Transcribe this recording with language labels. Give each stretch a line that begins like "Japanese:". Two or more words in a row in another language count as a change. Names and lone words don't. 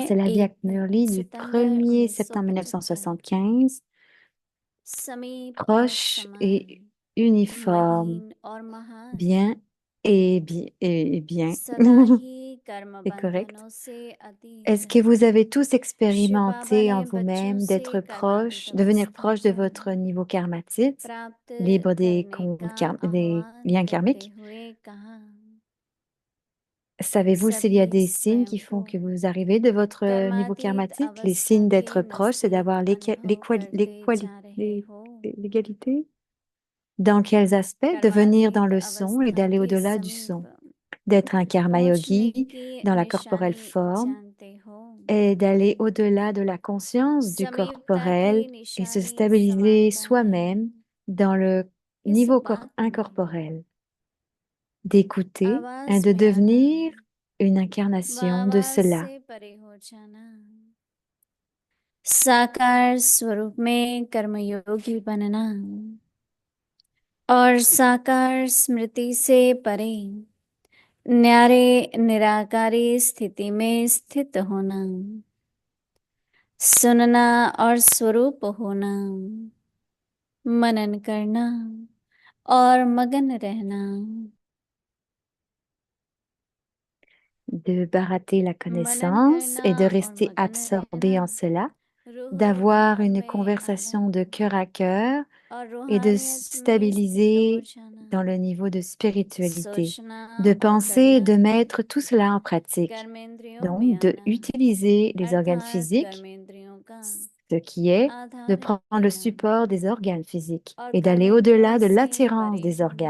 French: Alors, c'est la 1 Viac Murli du
Hindi: सितंबर
French: 1er septembre 1975 1975,
Hindi: समीप और
French: proche
Hindi: समान
French: et uniforme,
Hindi: महीन और महान
French: bien et bien.
Hindi: सदा ही कर्म
French: C'est correct.
Hindi: बंधनों से
French: Est-ce
Hindi: अतीत
French: que vous avez tous
Hindi: शिव बाबा
French: expérimenté
Hindi: ने
French: en
Hindi: बच्चों
French: vous-même
Hindi: से
French: d'être proche,
Hindi: कर्मातीत
French: devenir
Hindi: अवस्था
French: proche de
Hindi: को
French: votre niveau karmatite,
Hindi: प्राप्त
French: libre des,
Hindi: करने का
French: des
Hindi: आह्वान
French: liens
Hindi: करते
French: karmiques?
Hindi: हुए कहा
French: Savez-vous s'il y a
Hindi: सभी
French: des signes
Hindi: स्वयं
French: qui
Hindi: को
French: font que vous arrivez de votre niveau
Hindi: कर्मातीत
French: karmatique? Les
Hindi: अवस्था
French: signes
Hindi: के
French: d'être proche, c'est
Hindi: नजदीक
French: d'avoir
Hindi: अनुभव करते जा रहे हो
French: l'égalité. Dans quels aspects? De venir dans
Hindi: कर्मातीत
French: le son et
Hindi: अवस्था
French: d'aller
Hindi: के
French: au-delà du
Hindi: समीप
French: son. D'être un karma
Hindi: पहुंचने
French: yogi
Hindi: की
French: dans la corporelle
Hindi: निशानी
French: forme
Hindi: जानते हो
French: et d'aller au-delà de la conscience du
Hindi: समीपता की
French: corporel et se
Hindi: निशानी
French: stabiliser
Hindi: समानता है
French: soi-même dans le
Hindi: इस
French: niveau
Hindi: बात में
French: incorporel. D'écouter et
Hindi: आवाज
French: de
Hindi: में आना
French: devenir une
Hindi: व
French: incarnation de
Hindi: आवाज
French: cela.
Hindi: से परे हो जाना साकार स्वरूप में कर्मयोगी बनना और साकार स्मृति से परे न्यारे निराकारी स्थिति में स्थित होना सुनना और स्वरूप होना मनन करना और मगन रहना
French: De barater la
Hindi: मनन
French: connaissance
Hindi: करना
French: et de
Hindi: और
French: rester
Hindi: मगन रहना
French: absorbé en cela, d'avoir
Hindi: रूहानियत
French: une
Hindi: में आना
French: conversation de cœur à cœur
Hindi: और
French: et de
Hindi: रूहानियत में स्थित हो
French: stabiliser
Hindi: जाना
French: dans le niveau de spiritualité,
Hindi: सोचना
French: de
Hindi: और
French: penser et
Hindi: करना
French: de mettre tout cela en pratique.
Hindi: कर्मेंद्रियों में
French: Donc, de
Hindi: आना
French: utiliser les organes
Hindi: अर्थात
French: physiques,
Hindi: कर्मेंद्रियों का
French: ce qui est de
Hindi: आधार
French: prendre le
Hindi: लेना
French: support des organes physiques
Hindi: और
French: et d'aller
Hindi: कर्मेंद्रियों
French: au-delà de
Hindi: से
French: l'attirance
Hindi: परे
French: des
Hindi: होना